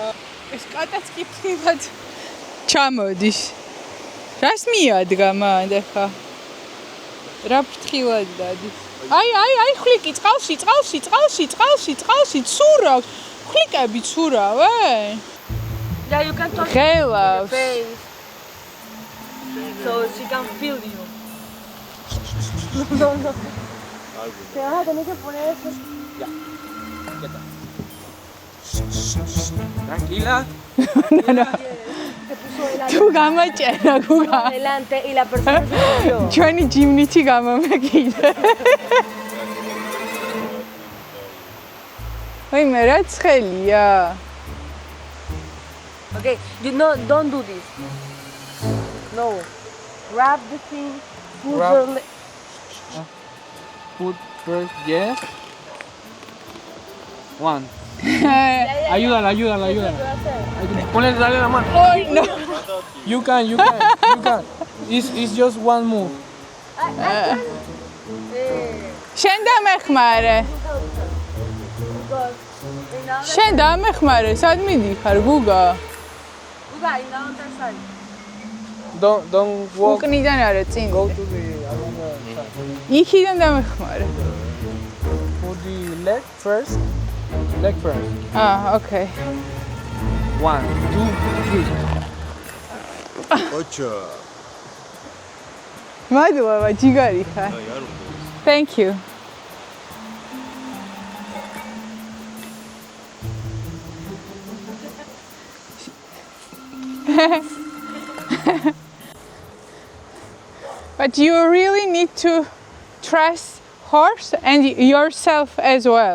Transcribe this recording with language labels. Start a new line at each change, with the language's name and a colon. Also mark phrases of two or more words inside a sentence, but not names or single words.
Georgian: ეს კატაც კი ფრთხილად ჩამოდის. რას მიადგა მანდ ახლა? რა ფრთხილად დადის? აი, ხვლიკი წყალში, ცურავს. ფლიკები ცურავენ?
English: Yeah, you can touch
Georgian: Ღელავს.
English: your face. So she can feel you. No, no.
Spanish: Te vas a tener que poner eso. Tranquila. Se puso delante,
Georgian: თუ გამაჭერა გუგა.
Spanish: delante y la persona se movió.
Georgian: ჩვენი ჯიმნიცი გამომეკიდა. ვაი მე რა ცხელია.
English: Okay, you know, don't do this. No. Grab the thing. Put Grab. your leg. Put first, yes. One.
Spanish: Ayúdala. Ponle, dale la mano.
English: oh no. You can. It's just one move.
Georgian: შენ დამეხმარე. შენ დამეხმარე, სად მიდიხარ გუგა?
English: Uga, in the other side. Don't walk.
Georgian: უკნიდან არა წინ.
English: Go to the other side.
Georgian: იქიდან დამეხმარე.
English: Put the leg first. Okay. 1, 2, 3. ოჩა
Georgian: მადლობა, ჯიგარი ხარ.
English: Thank you. But you really need to trust horse and yourself as well.